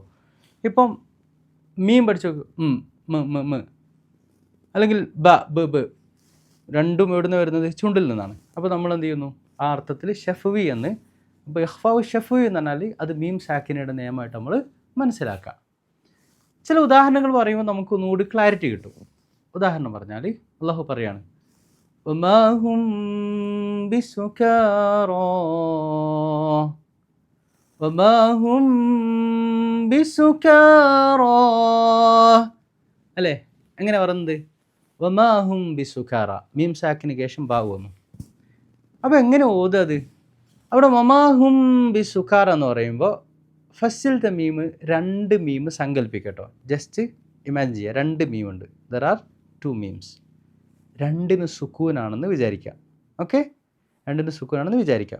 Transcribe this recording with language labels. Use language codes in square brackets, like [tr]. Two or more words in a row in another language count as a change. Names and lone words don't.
[ml] ഇപ്പം മീം പഠിച്ചു അല്ലെങ്കിൽ ബ ബ ബ രണ്ടും എവിടുന്ന് വരുന്നത് ചുണ്ടിൽ നിന്നാണ്. അപ്പോൾ നമ്മൾ എന്ത് ചെയ്യുന്നു, ആ അർത്ഥത്തിൽ ഷഫവി എന്ന്. അപ്പോൾ [ar] ഇഖ്ഫാവ് ഷഫവി [ml] എന്ന് പറഞ്ഞാൽ അത് മീം സാക്കിനയുടെ നിയമമായിട്ട് നമ്മൾ മനസ്സിലാക്കാം. ചില ഉദാഹരണങ്ങൾ പറയുമ്പോൾ നമുക്ക് ഒന്നുകൂടി ക്ലാരിറ്റി കിട്ടും. ഉദാഹരണം പറഞ്ഞാൽ അള്ളാഹു പറയാണ്, [ar] وما هم بسكارى وما هم بسكارى അല്ലേ? [ml] എങ്ങനെ പറയുന്നത്? [ar] وما هم بسكارى [ml] മീം സാക്കിന് ശേഷം ബാ വന്നു. അപ്പോൾ എങ്ങനെ ഓതുക അത്? അവിടെ [ar] വമാ ഹും ബിസുക്കാറ [ml] എന്ന് പറയുമ്പോൾ ഫസ്റ്റിലത്തെ മീം 2 മീം സങ്കല്പിക്കട്ടോ. [en] ജസ്റ്റ് ഇമാജിൻ [ml] ചെയ്യുക, 2 മീമുണ്ട്. [en] ദർ ആർ 2 മീംസ്. [ml] 2 സുക്കൂനാണെന്ന് വിചാരിക്കാം. ഓക്കെ, 2 സുക്കൂനാണെന്ന് വിചാരിക്കാം.